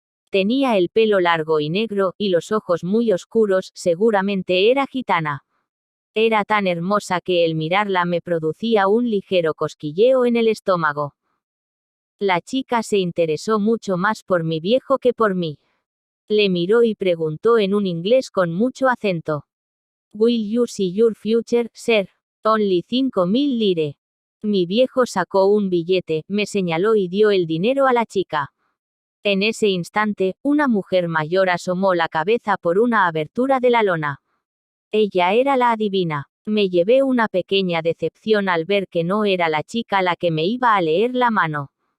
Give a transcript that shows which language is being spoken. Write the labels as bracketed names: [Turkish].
[Spanish] Tenía el pelo largo y negro, y los ojos muy oscuros, seguramente era gitana. Era tan hermosa que el mirarla me producía un ligero cosquilleo en el estómago. La chica se interesó mucho más por mi viejo que por mí. Le miró y preguntó en un inglés con mucho acento. [English] Will you see your future, sir? Only 5.000 lire. [Spanish] Mi viejo sacó un billete, me señaló y dio el dinero a la chica. En ese instante, una mujer mayor asomó la cabeza por una abertura de la lona. Ella era la adivina. Me llevé una pequeña decepción al ver que no era la chica la que me iba a leer la mano.